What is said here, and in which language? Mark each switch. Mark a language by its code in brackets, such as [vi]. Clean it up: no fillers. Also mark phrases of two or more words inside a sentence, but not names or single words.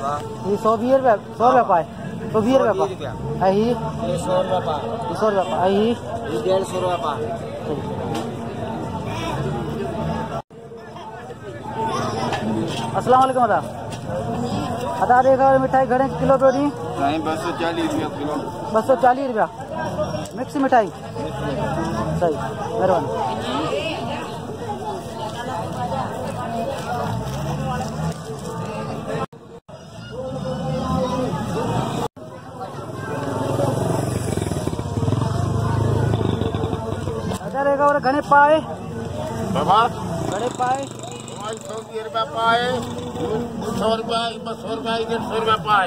[sd] ये 120 रुपये, 100 रुपये पाए, 120 रुपये पाए। ये 100 रुपये पाए, 100 रुपये पाए। ये 150 रुपये पाए। [ar] السلام علیکم [sd] अदा। अदा देखा मिठाई घणे किलो पियो ॾी? 240 रुपया किलो। 240 रुपया मिक्स मिठाई। सही, महिरबानी। अदा घणे पाए? घणे पाए? 120 रुपया पाए, 100 रुपया, 200 रुपया, 150 रुपया पाए।